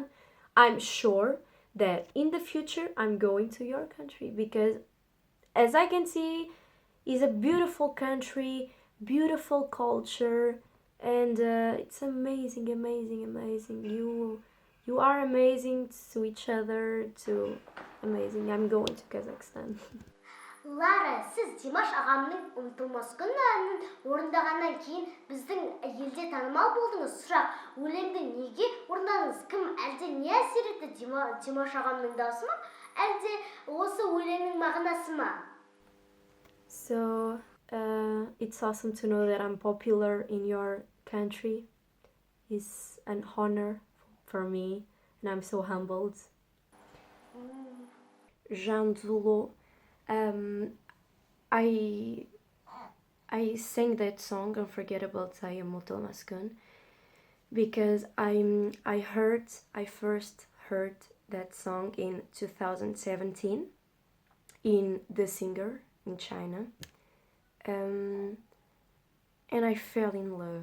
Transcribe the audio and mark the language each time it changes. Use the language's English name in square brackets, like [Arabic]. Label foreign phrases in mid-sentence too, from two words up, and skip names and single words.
[English] I'm sure that in the future I'm going to your country, because as I can see, it's a beautiful country, beautiful culture, and it's amazing. You are amazing to each other, amazing. I'm going to Kazakhstan. [Kazakh] Lara, сіз Димаш ағамның «Ұмытылмас күн» әнін орындағаннан кейін біздің елде танымал болдыңыз. Сұрақ, өлеңді неге орындадыңыз? Кім, әлде не әсер етті? Димаш ағамның дауысы ма? Әлде осы өлеңнің мағынасы ма? [English] So it's awesome to know that I'm popular in your country. It's an honor for me, and I'm so humbled. Zhansulu, I I sang that song Unforgettable by Ұмытылмас because I first heard that song in 2017 in The Singer in China, and I fell in love.